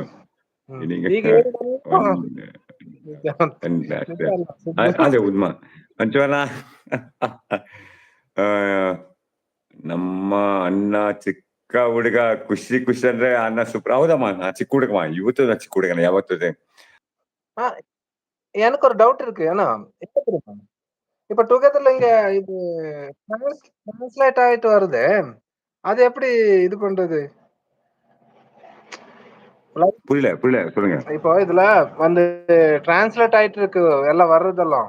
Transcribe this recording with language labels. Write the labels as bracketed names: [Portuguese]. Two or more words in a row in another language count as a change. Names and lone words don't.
[Kannada] ಈಗ ಹೇಳಿದ್ರು ನಿಜ ಅಂತ. ನಿಜ ಅಲ್ಲ, ಸುಳ್ಳು. ಅದೇ ಉದ್ಮ ಅಂಚವನ. ನಮ್ಮ ಅಣ್ಣ ಚಿಕ್ಕ ಹುಡುಗ, ಖುಷಿ ಖುಷಿ ಅಂದ್ರೆ ಅಣ್ಣ ಸೂಪರ್. ಹೌದಮ್ಮ, ನಾ ಚಿಕ್ಕ ಹುಡುಗಮ್ಮ. ಇವತ್ತು ನಾ ಚಿಕ್ಕ ಹುಡುಗನ ಯಾವತ್ತು. [Tamil] எனக்கு ஒரு டவுட் இருக்கு. ஏன்னா எப்ப தெரியுமா, இப்ப டுகெதர்ல இங்க இது டிரான்ஸ்லேட் ஆயிட்டு வருது. அது எப்படி இது பண்றது? புரியல சொல்லுங்க. இப்போ இதுல வந்து டிரான்ஸ்லேட் ஆயிட்டு இருக்கு எல்லாம் வர்றதெல்லாம்.